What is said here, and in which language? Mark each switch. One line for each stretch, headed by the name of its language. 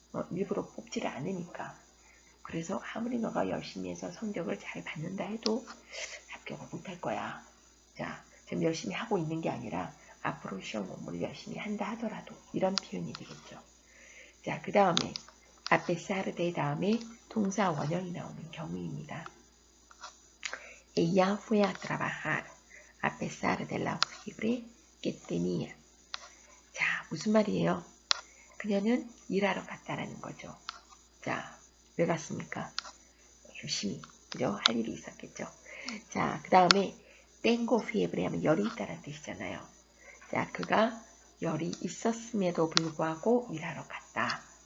Korean: 일부러 뽑지를 않으니까. 그래서 아무리 너가 열심히 해서 성적을 잘 받는다 해도 합격을 못할 거야. 자, 지금 열심히 하고 있는 게 아니라 앞으로 시험 공부를 열심히 한다 하더라도 이런 표현이 되겠죠. 자, 그 다음에 앞에 사르데 다음에 동사 원형이 나오는 경우입니다.
Spanish: Ella fue a trabajar a pesar de la fiebre que tenía.
Korean: 자, 무슨 말이에요? 그녀는 일하러 갔다라는 거죠. 자, 왜 갔습니까? 열심히, 그죠? 할 일이 있었겠죠. 자, 그 다음에 tengo fiebre 하면 열이 있다는 뜻이잖아요. 자, 그가 열이 있었음에도 불구하고 일하러 갔다.